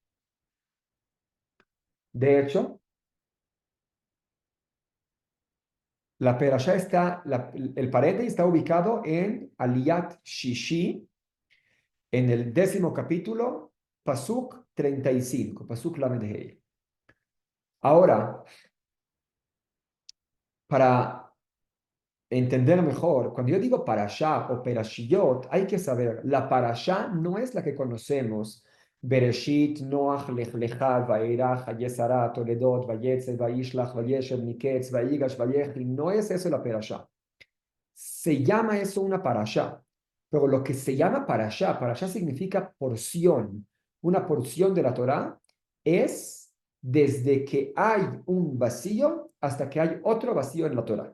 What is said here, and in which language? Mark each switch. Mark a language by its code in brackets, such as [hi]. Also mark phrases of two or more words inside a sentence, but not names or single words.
[es] De hecho, la perashá el paréntesis está ubicado en [he] עליית שישי, [es] en el 10º capítulo, [he] Pasuk 35, פסוק למד הא. [es] Ahora, para entender mejor, cuando yo digo parashá o perashiyot, hay que saber, la parashá no es la que conocemos. Bereshit, Noach, Lech Lecha, Vairach, Hayesara, Toledot, Vayetzel, Vaishlach, Vayeshev, Miketz, Vaigash, Vayechi. No es eso la parashá. Se llama eso una parashá. Pero lo que se llama parashá, parashá significa porción. Una porción de la Torá es desde que hay un vacío hasta que hay otro vacío en la Torá.